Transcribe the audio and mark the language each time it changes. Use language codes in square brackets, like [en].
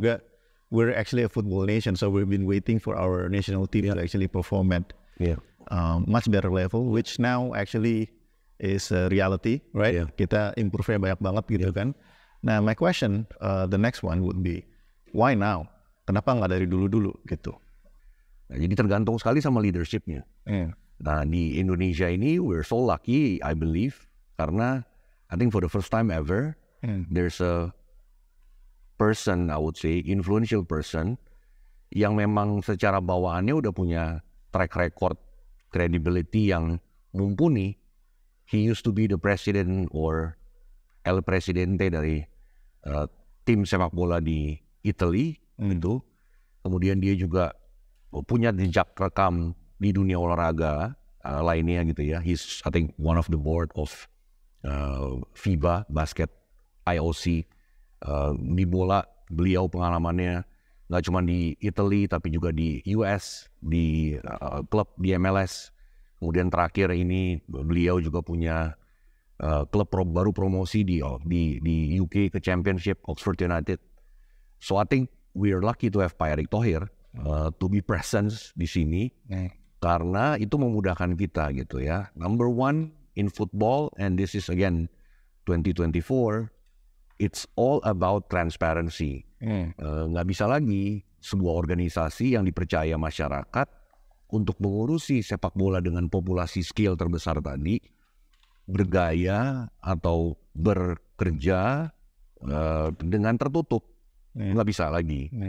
[id] juga [en] we're actually a football nation, so we've been waiting for our national team to actually perform at much better level, which now actually is a reality, right? Yeah. [id] Kita improve-nya banyak banget gitu kan. [en] Nah, my question, the next one would be, why now? [id] Kenapa nggak dari dulu-dulu gitu? Nah, jadi tergantung sekali sama leadershipnya. Nah, di Indonesia ini [en] we're so lucky, I believe, [id] karena [en] I think for the first time ever, there's a person, I would say, influential person, [id] yang memang secara bawaannya udah punya track record credibility yang mumpuni. [en] He used to be the president or El Presidente [id] dari tim sepak bola di Italy gitu. Kemudian dia juga punya jejak rekam di dunia olahraga lainnya gitu ya. [en] He's I think one of the board of FIBA basket IOC. [id] Di bola beliau pengalamannya nggak cuma di Italy tapi juga di US, di klub di MLS. Kemudian terakhir ini beliau juga punya klub baru promosi di UK ke Championship, Oxford United. [en] So I think we are lucky to have Pak Erick Thohir to be present [id] di sini karena itu memudahkan kita gitu ya. [en] Number one in football, and this is again 2024, it's all about transparency. [id] Nggak bisa lagi sebuah organisasi yang dipercaya masyarakat untuk mengurusi sepak bola dengan populasi scale terbesar tadi bergaya atau bekerja dengan tertutup. Nggak bisa lagi.